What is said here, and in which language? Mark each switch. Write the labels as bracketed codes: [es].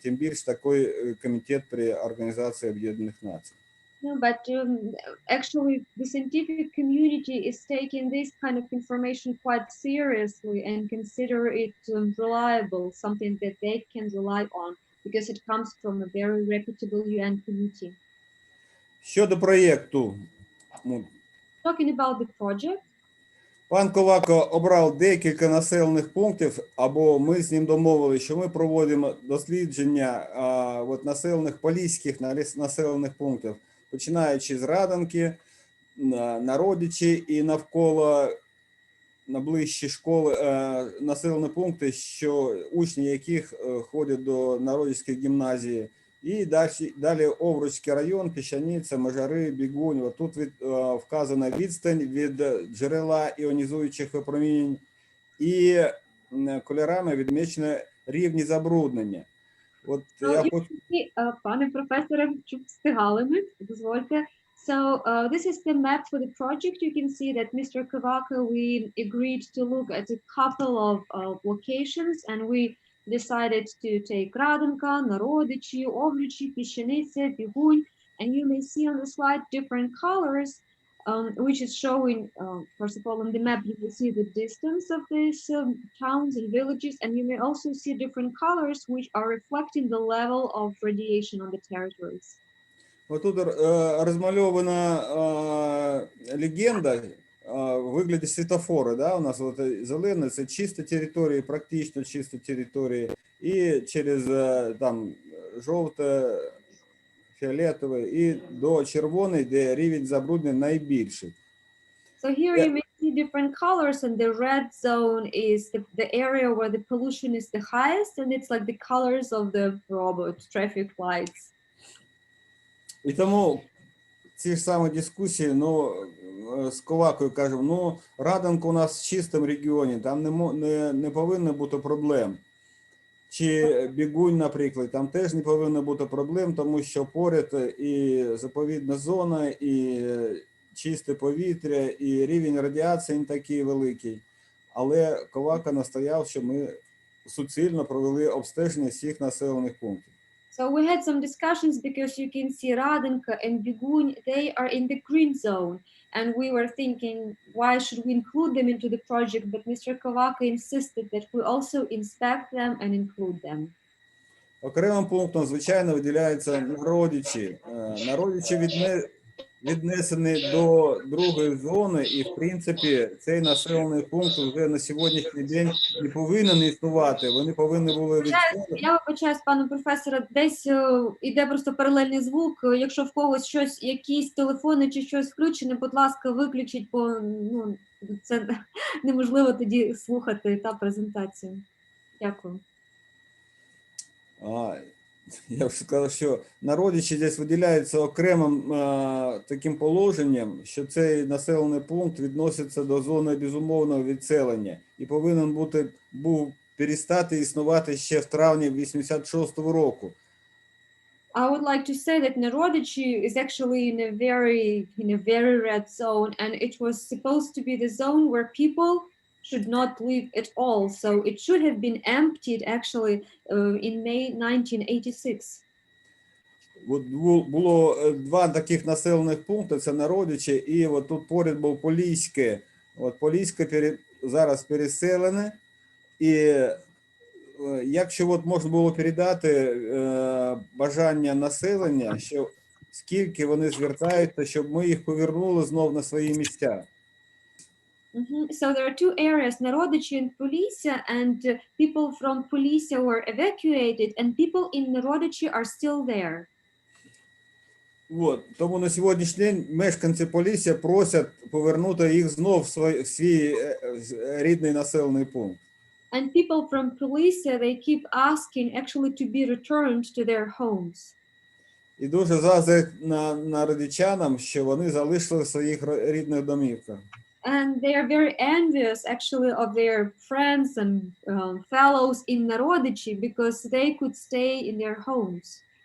[uk] Тим більше такий комітет при Організації Об'єднаних Націй. [en] No, but actually, the scientific community is taking this kind of information quite seriously and consider it reliable, something that they can rely on, because it comes from a very reputable UN committee. [uk] Щодо проєкту, ну, [en] Talking about the project, [uk] пан Ковако обрав декілька населених пунктів, або ми з ним домовилися, що ми проводимо дослідження от населених поліських населених пунктів, починаючи з Раданки, Народичі і навколо найближчі школи, населені пункти, що учні яких ходять до Народицької гімназії, і далі Овруцький район, Піщаниця, Межари, Бігунь. От тут вказана відстань від джерела іонізуючих випромінень і кольорами відмічено рівні забруднення. От я хочу... пане професоре, щоб встигали ми, дозвольте. [en] So this is the map for the project. You can see that Mr. Kavaka, we agreed to look at a couple of locations, and we decided to take Radanka, Narodichi, Ovruchi, Pishenice, Biguny, and you may see on the slide different colors, which is showing, first of all, on the map, you will see the distance of these towns and villages, and you may also see different colors, which are reflecting the level of radiation on the territories. [uk] Отут розмальована легенда в вигляді світофора. Да? У нас от зелене – це чисті території, практично чисті території, і через там жовте, фіолетове і до червоний, де рівень забруднення найбільший. [en] So here you may see different colors, and the red zone is the area where the pollution is the highest, and it's like the colors of the robot traffic lights. [uk] І тому ці ж самі дискусії, ну, з Ковакою кажемо, ну, Раданка у нас в чистому регіоні, там не повинно бути проблем. Чи Бігунь, наприклад, там теж не повинно бути проблем, тому що поряд і заповідна зона, і чисте повітря, і рівень радіації не такий великий. Але Ковака настояв, що ми суцільно провели обстеження всіх населених пунктів. [en] So we had some discussions because you can see Radanka and Biguny, they are in the green zone. And we were thinking, why should we include them into the project? But Mr. Kovaka insisted that we also inspect them and include them. [uk] Окремим пунктом, звичайно, виділяються Народичі. Народичі віднесені до другої зони, і, в принципі, цей населений пункт вже на сьогоднішній день не повинен існувати. Вони повинні були відсунути. Я вибачаюсь, пане професоре, десь іде просто паралельний звук. Якщо в когось щось, якісь телефони чи щось включене, будь ласка, виключіть, бо ну, це неможливо тоді слухати та презентацію. Дякую. Я вже сказав, що Народичі десь виділяється окремим таким положенням, що цей населений пункт відноситься до зони безумовного відселення і повинен був перестати існувати ще в травні 86-го року. [en] I would like to say that Narodichi is actually in a very red zone, and it was supposed to be the zone where people should not live at all. So it should have been emptied actually in May 1986. [uk] От було два таких населених пункти, це Народичі, і от тут поряд був Поліське. От Поліське зараз переселене, і якщо от можна було передати бажання населення, що скільки вони звертаються, щоб ми їх повернули знов на свої місця. [en] So there are two areas, Narodichi and Polisia, and people from Polisia were evacuated, and people in Narodichi are still there. [uk] От, тому на сьогоднішній день мешканці Полісся просять повернути їх знов в свій рідний населений пункт. [en] And people from Polisia, they keep asking actually to be returned to their homes. [uk] І дуже заздрять народичанам, що вони залишили в своїх рідних домівках. [en] And they are very envious actually of their friends and fellows in Narodichi because they could stay in their homes.